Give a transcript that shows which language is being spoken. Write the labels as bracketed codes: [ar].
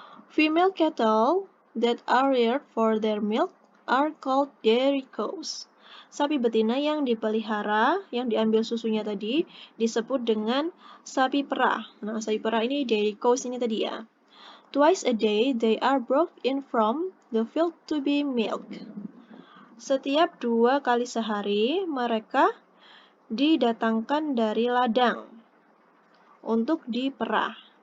[en] Female cattle that are reared for their milk are called dairy cows. [id] Sapi betina yang dipelihara, yang diambil susunya tadi, disebut dengan sapi perah. Nah, sapi perah ini dairy cows ini tadi ya. [en] Twice a day they are brought in from the field to be milked. [id] Setiap 2 kali sehari, mereka didatangkan dari ladang untuk diperah.